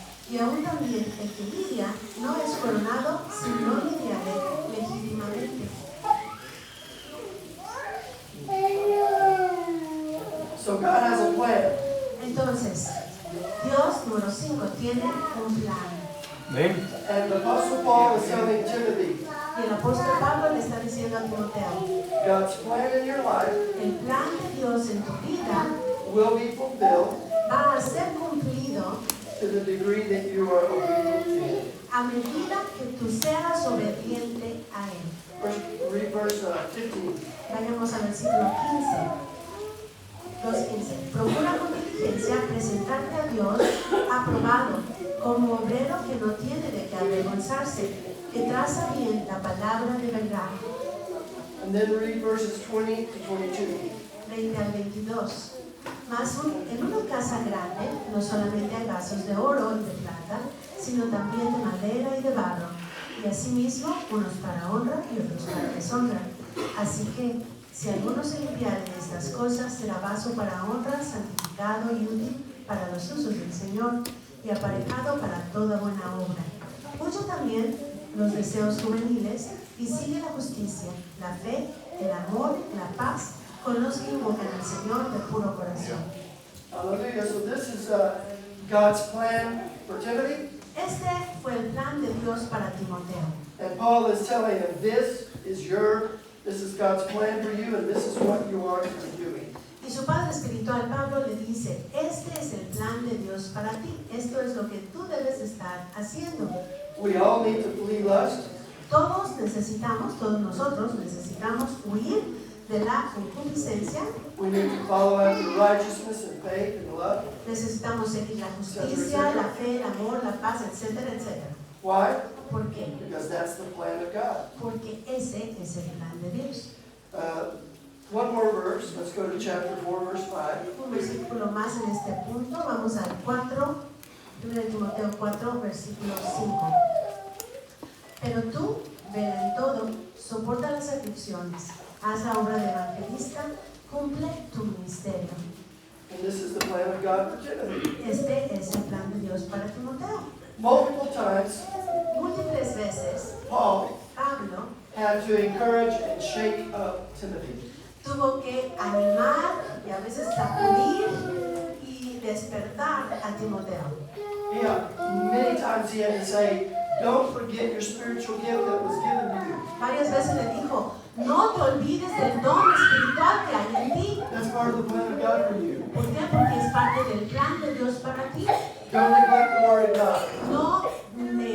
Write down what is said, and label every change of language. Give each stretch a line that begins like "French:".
Spanish: Y aún también el que lidia no es coronado si no lidiare legítimamente.
English: So God has a plan.
Spanish: Entonces, Dios, número 5, tiene un plan. Amén.
English: And the Apostle Paul is telling Timothy,
Spanish: Y el apóstol Pablo le está diciendo a Timoteo,
English: God's plan in your life
Spanish: el plan de Dios en tu vida
English: will be fulfilled
Spanish: va a ser cumplido
English: to the degree that you are obedient to Him.
Spanish: a medida que tú seas obediente a Él.
English: Read verse 15.
Spanish: Vayamos al versículo 2:15. Procura con diligencia presentarte a Dios aprobado, como obrero que no tiene de qué avergonzarse, que traza bien la palabra de verdad.
English: And then read verses 20 to 22.
Spanish: 20 al 22. Mas en una casa grande no solamente hay vasos de oro y de plata, sino también de madera y de barro, y asimismo unos para honra y otros para deshonra. Así que si alguno se limpiare de estas cosas, será vaso para honra, santificado y útil para los usos del Señor, y aparejado para toda buena obra. Huye también los deseos juveniles y sigue la justicia, la fe, el amor, la paz, con los que invocan al Señor de puro corazón.
English: Hallelujah. So this is God's plan for Timothy.
Spanish: Este fue el plan de Dios para Timoteo.
English: And Paul is telling him, this is God's plan for you, and this is what you are to be doing.
Spanish: Y su padre espiritual Pablo le dice, este es el plan de Dios para ti. Esto es lo que tú debes estar haciendo.
English: We all need to flee lust.
Spanish: Todos nosotros necesitamos huir de la concupiscencia.
English: We need to follow after righteousness and faith and love.
Spanish: Necesitamos seguir la justicia, la fe, el amor, la paz, etcétera, etcétera.
English: Why?
Spanish: ¿Por qué?
English: Because that's the plan of God.
Spanish: Porque ese es el plan de Dios.
English: One more verse. Let's go to chapter 4, verse 5.
Spanish: Un versículo más en este punto. Vamos al 4, 1 Timoteo 4, versículo 5. Pero tú, vela en todo, soporta las aflicciones, haz la obra de evangelista, cumple tu ministerio.
English: And this is the plan of God for Timothy.
Spanish: Este es el plan de Dios para Timoteo.
English: Multiple times,
Spanish: Múltiples veces,
English: Paul
Spanish: Pablo
English: had to encourage and shake up Timothy.
Spanish: tuvo que animar y a veces sacudir y despertar a Timoteo.
English: Yeah, many times he had to say, don't forget your spiritual gift that was given to you.
Spanish: Varias veces le dijo, no te olvides del don espiritual que hay en ti.
English: That's part of the plan of God for you.
Spanish: ¿Por qué? Porque es parte del plan de Dios para ti.
English: Don't neglect the word of God.